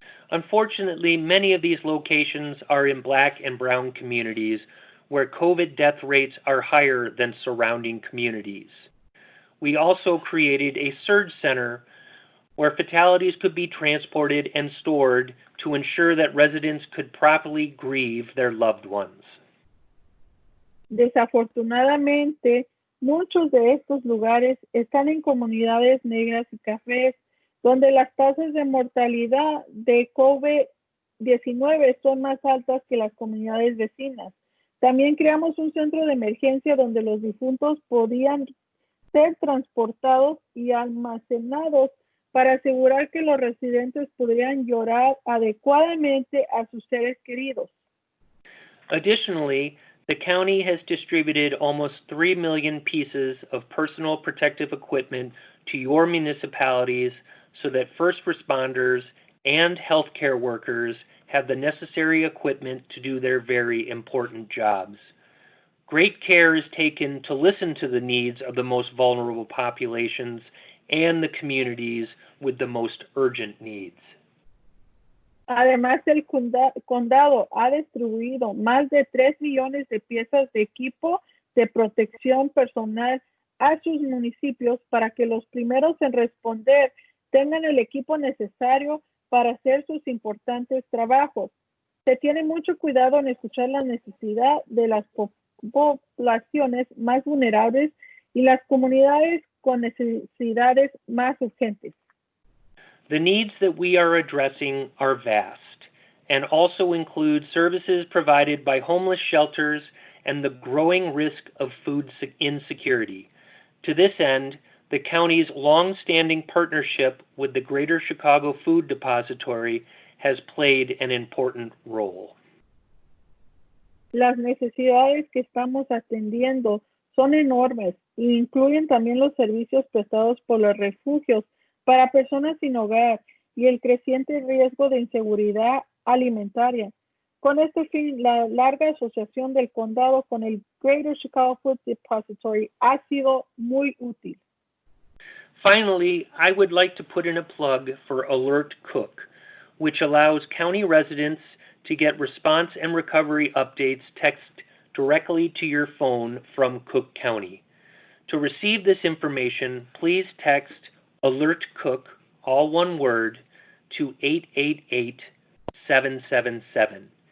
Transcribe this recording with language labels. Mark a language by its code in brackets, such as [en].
[en] Unfortunately, many of these locations are in Black and Brown communities where COVID death rates are higher than surrounding communities. We also created a surge center where fatalities could be transported and stored to ensure that residents could properly grieve their loved ones. [es] Desafortunadamente, muchos de estos lugares están en comunidades negras y cafés, donde las tasas de mortalidad de COVID-19 son más altas que las comunidades vecinas. También creamos un centro de emergencia donde los difuntos podían ser transportados y almacenados para asegurar que los residentes pudieran llorar adecuadamente a sus seres queridos. [en] Additionally, the county has distributed almost 3 million pieces of personal protective equipment to your municipalities so that first responders and healthcare workers have the necessary equipment to do their very important jobs. Great care is taken to listen to the needs of the most vulnerable populations and the communities with the most urgent needs. [es] Además, el condado ha distribuido más de 3 millones de piezas de equipo de protección personal a sus municipios para que los primeros en responder tengan el equipo necesario para hacer sus importantes trabajos. Se tiene mucho cuidado en escuchar la necesidad de las poblaciones más vulnerables y las comunidades con necesidades más urgentes. [en] The needs that we are addressing are vast and also include services provided by homeless shelters and the growing risk of food insecurity. To this end, the county's long-standing partnership with the Greater Chicago Food Depository has played an important role. [es] Las necesidades que estamos atendiendo son enormes Incluyen también los servicios prestados por los refugios para personas sin hogar y el creciente riesgo de inseguridad alimentaria. Con este fin, la larga asociación del condado con el Greater Chicago Food Depository ha sido muy útil. [en] Finally, I would like to put in a plug for Alert Cook, which allows county residents to get response and recovery updates text directly to your phone from Cook County. To receive this information, please text Alert Cook, all one word, to 888-777.